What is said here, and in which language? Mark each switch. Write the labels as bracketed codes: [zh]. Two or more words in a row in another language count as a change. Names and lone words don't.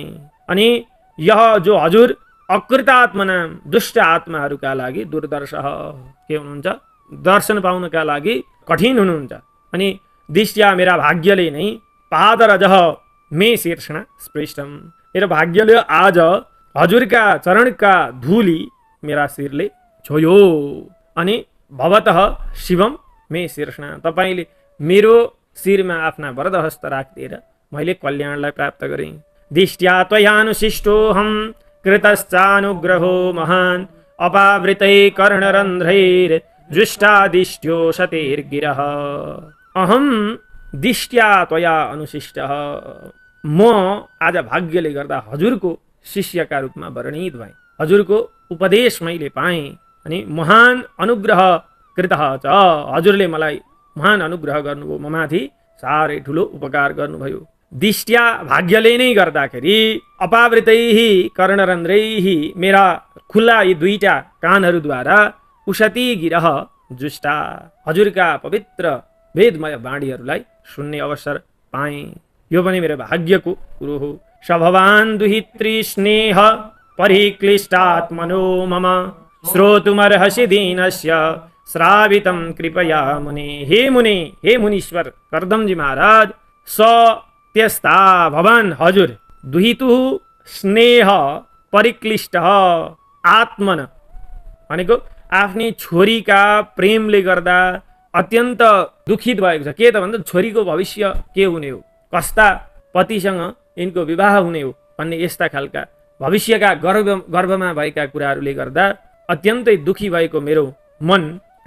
[ne] अनि यह जो हजुर अकृतात्मना दुष्ट आत्माहरूका लागि दुर्दर्श के हुनुहुन्छ दर्शन पाउनका लागि कठिन हुनुहुन्छ। अनि दिष्ट्या मेरा भाग्यले नै [sa] पादरजः मे शीर्षण स्पृष्टम [ne] मेरो भाग्यले आज हजुरका चरणका धुली मेरा शिरले छोयो। [sa] अनि भवतः शिवम मे शीर्षण [ne] तपाईँले मेरो शिरमा आफ्ना वरदहस्त राखिदिएर मैले कल्याणलाई प्राप्त गरेँ। [sa] दिष्ट्या त्वयानुशिष्टोऽहं कृतश्चानुग्रहो महान् अपावृतै कर्णरन्ध्रैर्जुष्टादिष्ट्यो शतेर्गिरः। अहं दिष्ट्या त्वया अनुशिष्टः [ne] म आज भाग्यले गर्दा हजुरको शिष्यका रूपमा वर्णित भएँ, हजुरको उपदेश मैले पाएँ। [sa] अनि महान अनुग्रह कृतः च [ne] हजुरले मलाई महान अनुग्रह गर्नुभयो, ममाथि साह्रै ठुलो उपकार गर्नुभयो। दिष्ट्या भाग्यले नै गर्दाखेरि [sa] अपावृतैः कर्णरन्ध्रैः [ne] मेरा खुल्ला यी दुईटा कानहरूद्वारा [sa] उशती गिरह जुष्टा [ne] हजुरका पवित्र वेदमय वाणीहरूलाई सुन्ने अवसर पाएँ। यो पनि मेरो भाग्यको कुरो हो। [sa] स भवान् दुहित्री स्नेह परिक्लिष्टात्मनो मम श्रोतुमर्हसि दीनस्य श्रावितं कृपया मुने। [ne] हे मुनीश्वर कर्दमजी महाराज स त्यस्ता भवान् हजुर [sa] दुहितु स्नेह परिक्लिष्ट आत्मन [ne] भनेको आफ्नी छोरीका प्रेमले गर्दा अत्यन्त दुखित भएको छ। के त भन्दा छोरीको भविष्य के हुने हो, कस्ता पतिसँग यिनको विवाह हुने हो भन्ने यस्ता खालका भविष्यका गर्भमा भएका कुराहरूले गर्दा अत्यन्तै दुखी भएको मेरो मन छ।